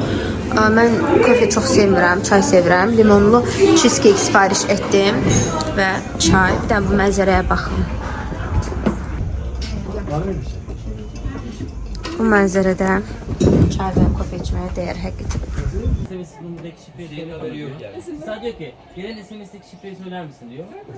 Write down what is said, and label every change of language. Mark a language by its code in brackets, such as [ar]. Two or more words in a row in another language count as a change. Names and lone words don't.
[az] Mən kofe çox sevmirəm, çay sevirəm. Limonlu cheesecake sifariş etdim və çay. Bir də bu mənzərəyə baxın. Bu mənzərədə çay və kofe içməyə dəyər həqiqətən. [tr] SMS'deki şifreyi diye haberi yok yani. Sadece diyor ki gelen SMS'deki şifreyi söyler misin diyor.